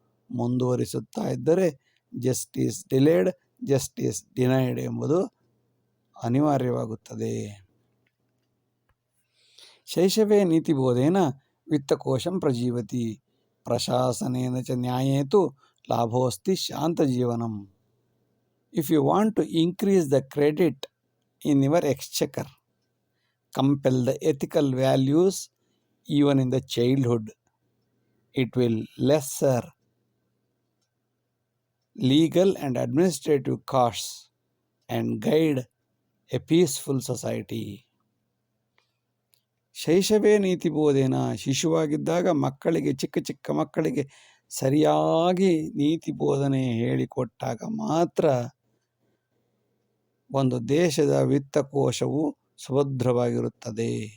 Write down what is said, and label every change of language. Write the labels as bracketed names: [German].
[Kannada] ಮುಂದುವರಿಸುತ್ತಾ ಇದ್ದರೆ [English] justice delayed justice denied [Kannada] ಎಂಬುದು ಅನಿವಾರ್ಯವಾಗುತ್ತದೆ. [Sanskrit] ಶೈಶವೇ ನೀತಿಬೋಧೇನ ವಿತ್ತಕೋಶಂ ಪ್ರಜೀವತಿ ಪ್ರಶಾಸನೇನ ಚ ನ್ಯಾಯೇತು ಲಾಭೋಸ್ತಿ ಶಾಂತಜೀವನಂ. [English] If you want to increase the credit in your exchequer, compel the ethical values even in the childhood. It will lesser legal and administrative costs and guide a peaceful society. [Sanskrit] ಶೈಶವೇ ನೀತಿ ಬೋಧೇನ, [Kannada] ಶಿಶುವಾಗಿದ್ದಾಗ ಮಕ್ಕಳಿಗೆ ಚಿಕ್ಕ ಮಕ್ಕಳಿಗೆ ಸರಿಯಾಗಿ ನೀತಿ ಬೋಧನೆ ಹೇಳಿಕೊಟ್ಟಾಗ ಮಾತ್ರ ಒಂದು ದೇಶದ ವಿತ್ತಕೋಶವು ಸುಭದ್ರವಾಗಿರುತ್ತದೆ.